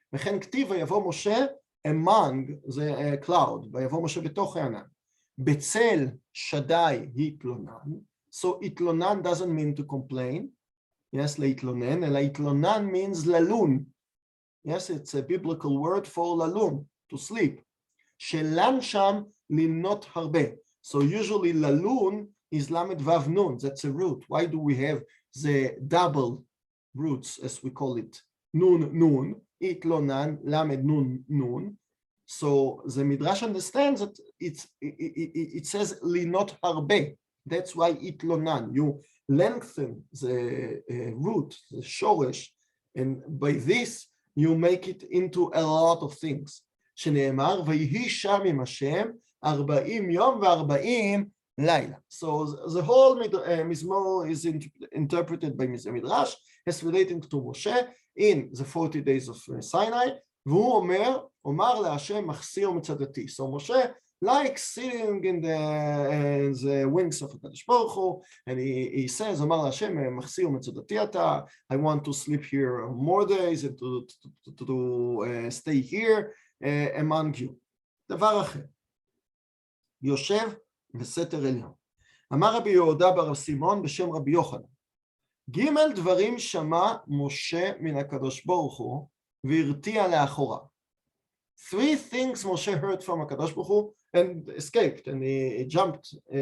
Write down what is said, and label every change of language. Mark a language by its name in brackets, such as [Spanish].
[Hebrew] וכן כתיב ויבוא משה [English] among the cloud, [Hebrew] ויבוא משה בתוך הענן. בצל שדי התלונן, so התלונן [English] doesn't mean to complain, [Hebrew] yes, להתלונן, אלא התלונן means ללון. [English] Yes, it's a biblical word for ללון, to sleep. [Hebrew] שלן שם לנות הרבה. [English] So usually ללון is lamed vav nun, that's a root. Why do we have the double roots, as we call it? Nun, nun, itlonan, lamed nun, nun. So the Midrash understands that it says linot harbe. That's why itlonan. You lengthen the root, the shoresh, and by this you make it into a lot of things. [Hebrew] שנאמר, ויהי שם עם השם 40 יום ו40 לילה. [English] So the whole mizmor is interpreted by Midrash as relating to Moshe in the 40 days of Sinai, [Hebrew] והוא אומר להשם מחסיר מצדתי. [English] So Moshe like sitting in the wings of הקדוש ברוך הוא, and he says, [Hebrew] אומר להשם מחסיר מצדתי אתה, [English] I want to sleep here more days and to stay here among you. [Hebrew] דבר אחר, יושב בסתר עליון. אמר רבי יהודה בר סימון בשם רבי יוחנן, ג' דברים שמע משה מן הקדוש ברוך הוא והרתיע לאחוריו. [English] 3 things Moshe heard from הקדוש ברוך הוא and escaped, and he jumped